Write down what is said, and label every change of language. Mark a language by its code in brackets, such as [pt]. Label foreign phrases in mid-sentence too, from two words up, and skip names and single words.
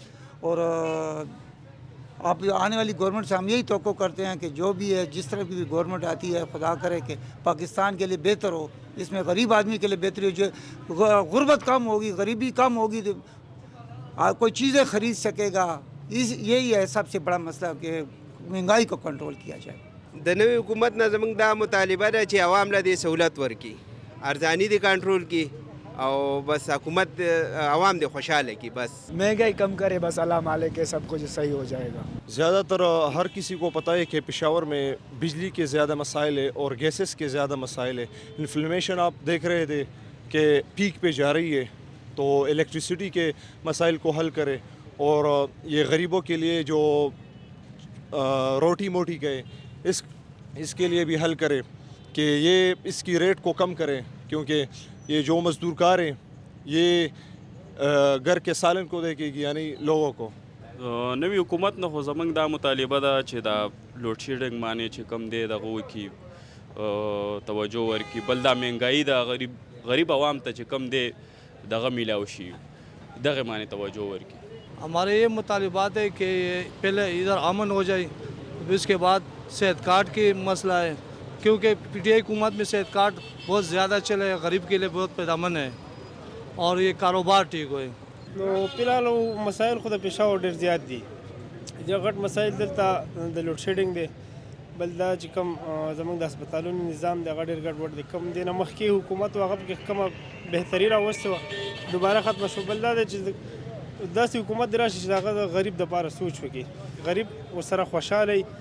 [ur] اور آپ آنے والی گورنمنٹ سے ہم یہی توقع کرتے ہیں کہ جو بھی ہے، جس طرح کی بھی گورنمنٹ آتی ہے، خدا کرے کہ پاکستان کے لیے بہتر ہو، اس میں غریب آدمی کے لیے بہتری ہو، جو غربت کم ہوگی، غریبی کم ہوگی تو کوئی چیزیں خرید سکے گا۔ یہی ہے سب سے بڑا مسئلہ کہ مہنگائی کو کنٹرول کیا جائے۔ [ps] د نوې حکومت نه زموږ دا مطالبه ده چې عوام له دې سہولت ورکړي، ارزاني دې کنټرول کړي، او بس حکومت عوام دې خوشحاله کړي بس۔ [ur] مہنگائی کم کرے بس، اللہ مالک ہے، سب کچھ صحیح ہو جائے گا۔ زیادہ تر ہر کسی کو پتہ ہے کہ پشاور میں بجلی کے زیادہ مسائل ہے اور گیسز کے زیادہ مسائل ہے۔ انفلیمیشن آپ دیکھ رہے تھے کہ پیک پہ جا رہی ہے، تو الیکٹریسٹی کے مسائل کو حل کرے، اور یہ غریبوں کے لیے جو روٹی موٹی گئے اس کے لیے بھی حل کرے کہ یہ اس کی ریٹ کو کم کرے، کیونکہ یہ جو مزدور کار ہیں یہ گھر کے سالن کو دیکھے گی، یعنی لوگوں کو۔ [ps] نوی حکومت نه خو زموږ دا مطالبه ده چې دا لوډ شیډنګ باندې چې کم دی دغه وکړي، توجه ورکړي، بل دا مهنګایي ده غریب عوام ته چې کم دی دغه میلاو شي، دغه باندې توجه ورکړي۔ [ur] ہمارے یہ مطالبات ہے کہ پہلے ادھر امن ہو جائے، اس کے بعد صحت کارڈ کی مسئلہ ہے، کیونکہ پی ٹی آئی حکومت میں صحت کارڈ بہت زیادہ چلے، غریب کے لیے بہت پیدامن ہے، اور یہ کاروبار ٹھیک ہوئے۔ [ps] نو فلحال مسایل خو د پېښور ډېر زیات دي، ډېر غټ مسایل دلته د لوډ شیډنګ دی، بل دا چې کوم زموږ د هسپتالونو نظام دی هغه ډېر ګډوډ دی، کوم دی نه مخکې حکومت و هغه پکې کومه بهتري راوستې وه دوباره ختمه شوه، بل دا دی چې داسې حکومت دې راشي چې د هغه د غریب دپاره سوچ وکړي، غریب ورسره خوشحاله